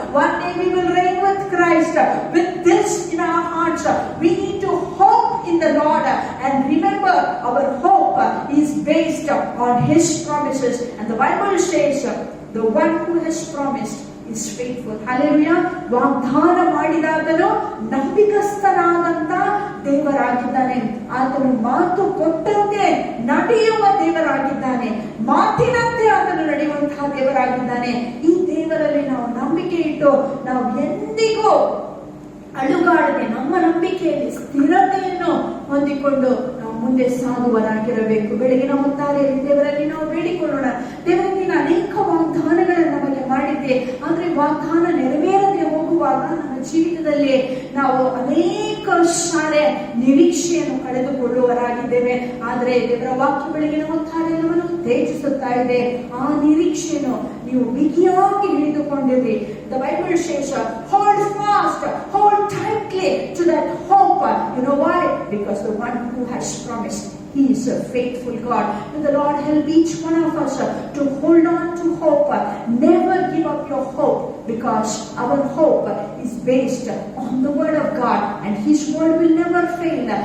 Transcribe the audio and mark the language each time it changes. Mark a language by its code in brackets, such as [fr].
[en] One day we will reign with Christ. With this in our hearts, we need to hope in the Lord. And remember, our hope is based on His promises. And the Bible says, the one who has promised is faithful. Hallelujah. [kn] ವಾಗ್ದಾನ ಮಾಡಿದಾತನು ನಂಬಿಗಸ್ತನಾದಂತ ದೇವರಾಗಿದ್ದಾನೆ. ಆತನು ಮಾತು ಕೊಟ್ಟಂತೆ ನಡೆಯುವ ದೇವರಾಗಿದ್ದಾನೆ. ಮಾತಿನಂತೆ ಆತನು ನಡೆಯುವಂತಹ ದೇವರಾಗಿದ್ದಾನೆ. ಈ ದೇವ ದೇವರಲ್ಲಿ ನಾವು ನಂಬಿಕೆ ಇಟ್ಟು ನಾವು ಎಂದಿಗೂ ಅಳುಗಾಡದೆ ನಮ್ಮ ನಂಬಿಕೆಯಲ್ಲಿ ಸ್ಥಿರತೆಯನ್ನು ಹೊಂದಿಕೊಂಡು ನಾವು ಮುಂದೆ ಸಾಗುವರಾಗಿರಬೇಕು. ಬೆಳಗಿನ ಹೊತ್ತಾರೆ ದೇವರಲ್ಲಿ ನಾವು ಬೇಡಿಕೊಳ್ಳೋಣ. ದೇವರಲ್ಲಿ ನೀನು ಅನೇಕ ವಾಗ್ದಾನಗಳನ್ನು ನಮಗೆ ಮಾಡಿದ್ದೆ, ಆದ್ರೆ ವಾಗ್ದಾನ ನೆರವೇರದೆ ಹೋಗುವಾಗ ನಮ್ಮ ಜೀವಿತದಲ್ಲಿ ನಾವು ಅನೇಕ ಸಾರೆ ನಿರೀಕ್ಷೆಯನ್ನು ಕಳೆದುಕೊಳ್ಳುವರಾಗಿದ್ದೇವೆ. ಆದ್ರೆ ದೇವರ ವಾಕ್ಯ ಬೆಳಗಿನ ಹೊತ್ತಾರೆ ನಮ್ಮನ್ನು ತೇಜಿಸುತ್ತಾ ಇದೆ. ಆ ನಿರೀಕ್ಷೆಯನ್ನು ನೀವು ಬಿಗಿಯಾಗಿ ಹಿಡಿದುಕೊಂಡಿರಿ. [en] The Bible says, hold fast, hold tightly to that hope. You know why? Because the one who has promised, He is a faithful God. May the Lord help each one of us to hold on to hope. Never give up your hope, because our hope is based on the Word of God, and His Word will never fail.